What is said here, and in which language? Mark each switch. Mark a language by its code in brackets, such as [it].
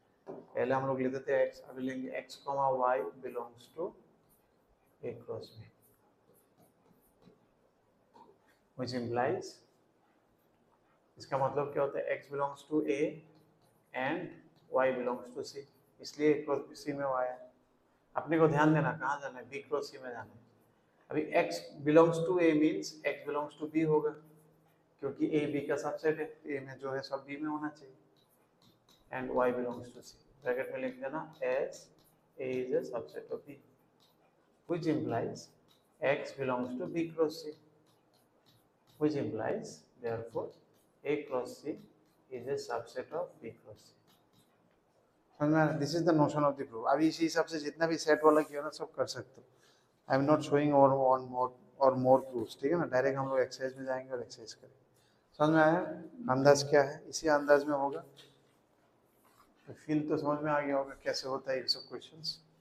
[hi] पहले हम लोग लेते थे एक्स, अभी लेंगे x comma Y belongs to A cross B, [en] which implies, [hi] इसका मतलब क्या होता है, x belongs to A and Y belongs to सी, इसलिए ए क्रॉस सी में वो आया। अपने को ध्यान देना कहाँ जाना है, बी क्रॉस सी में जाना है। अभी x belongs to a means x belongs to b होगा, क्योंकि a b का सबसेट है, a में जो है सब b में होना चाहिए। And y belongs to c, bracket में लिख देना [en] as a is a subset of b, which implies x belongs to b cross c, which implies therefore a cross c is a subset of b cross c। [hi] समझ में, [en] This is the notion of the proof. [hi] अभी इसी हिसाब से जितना भी set वाला किया ना सब कर सकते हो। [en] I am not showing और more proofs, [hi] ठीक है ना, डायरेक्ट हम लोग एक्सरसाइज में जाएंगे और एक्सरसाइज करेंगे। समझ में आया, अंदाज क्या है, इसी अंदाज में होगा। तो फील तो समझ में आ गया होगा कैसे होता है ये सब क्वेश्चंस।